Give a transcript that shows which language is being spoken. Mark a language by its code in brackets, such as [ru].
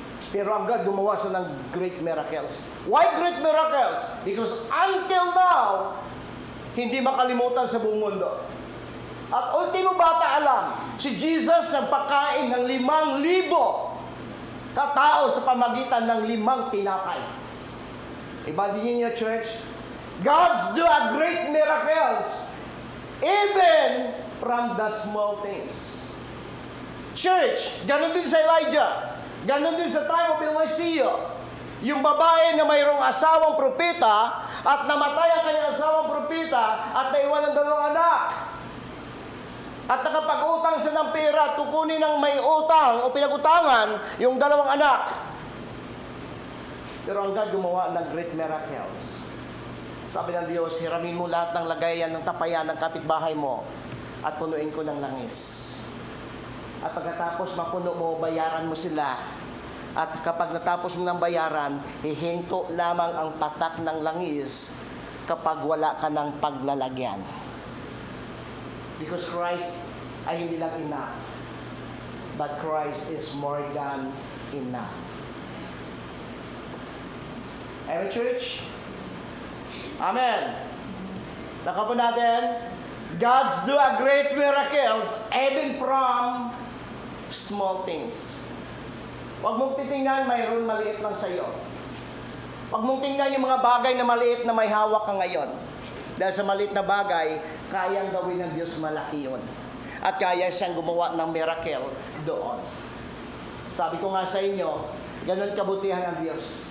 [tl] Pero ang [en] God [tl] gumawa sa ng [en] great miracles. Why great miracles? Because until now, [tl] hindi makalimutan sa buong mundo. At ultimo bata alam, si Jesus nagpakain ng 5,000 katao sa pamagitan ng 5 tinapay. [en] Imagine niyo, church, God's do a great miracles even from the small things. [tl] Church, ganun din sa Elijah. Ganun din sa time of Eliseo. Yung babae na mayroong asawang propeta at namatay ang kanyang asawang propeta at naiwan ng 2 anak. At nakapag-utang siya ng pera, tukunin ng may utang o pinag-utangan yung 2 anak. Pero ang God gumawa ng great miracles. Sabi ng Diyos, hiramin mo lahat ng lagayan ng tapayan ng kapitbahay mo at punuin ko ng langis. At pagkatapos mapuno mo, bayaran mo sila. At kapag natapos mo ng bayaran, hihinto lamang ang tatak ng langis kapag wala ka ng paglalagyan. [en] Because Christ [tl] ay hindi lang [en] enough, but Christ is more than enough. Amen, church? Amen. [tl] Nakapo natin, [en] God's do a great miracles even from small things. [tl] Huwag mong titingnan mayroon maliit lang sa iyo. Huwag mong tingnan yung mga bagay na maliit na may hawak ka ngayon. Dahil sa maliit na bagay, kayang gawin ng Diyos malaki yun. At kaya siyang gumawa ng miracle doon. Sabi ko nga sa inyo, ganun kabutihan ang Diyos.